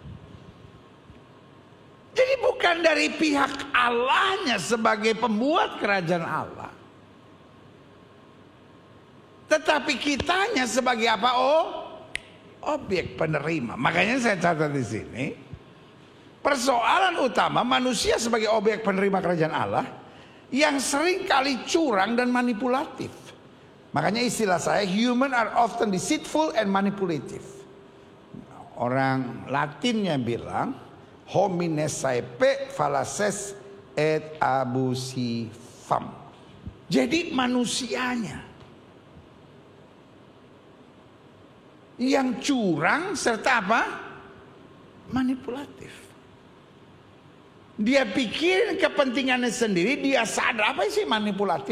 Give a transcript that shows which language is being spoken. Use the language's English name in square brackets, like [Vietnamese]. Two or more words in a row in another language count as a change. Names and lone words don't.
[Indonesian] Jadi bukan dari pihak Allahnya sebagai pembuat kerajaan Allah, tetapi kitanya sebagai apa? Objek penerima. Makanya saya catat di sini, persoalan utama manusia sebagai objek penerima kerajaan Allah yang sering kali curang dan manipulatif. Makanya istilah saya, [English] human are often deceitful and manipulative. [Indonesian] Orang Latinnya bilang, [Latin] homines saepe fallaces et abusifam. [Indonesian] Jadi manusianya yang curang serta apa? Manipulatif. Dia pikirin kepentingannya sendiri, dia sadar. Apa sih manipulatif?